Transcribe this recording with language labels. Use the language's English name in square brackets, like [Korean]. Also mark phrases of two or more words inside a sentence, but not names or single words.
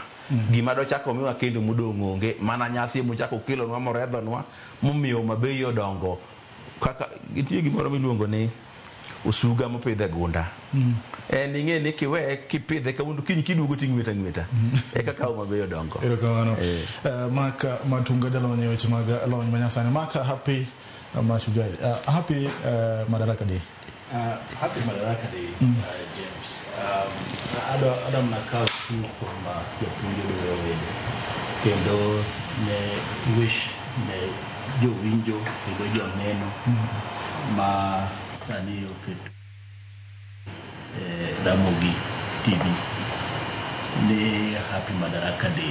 [Luo (Kenya and Tanzania)] Gima dochako miwa kendo modong' onge mana nyasi mochako kelonwa moredhonwa momiyo Homa Bay odongo kaka nitie gimoro miluongo ni osuga mopidhe gunda. Ing'e ni kiwe kipidhe kawuono kiny kiduogo ting'weta e kaka Homa Bay odongo. Erokamano. Maka Matunga jalony e weche mag lony manyasani. [English] Maka happy Mashujaa. Happy Madaraka Day. Happy Madaraka Day, James. [Luo (Kenya and Tanzania)] Adam nakao [Swahili] tu kwamba [Luo (Kenya and Tanzania)] jopuonjo dwe wede kendo ne wish ne jowinjo kendo joneno ma sani oketo Ramogi TV ni [English] Happy Madaraka Day.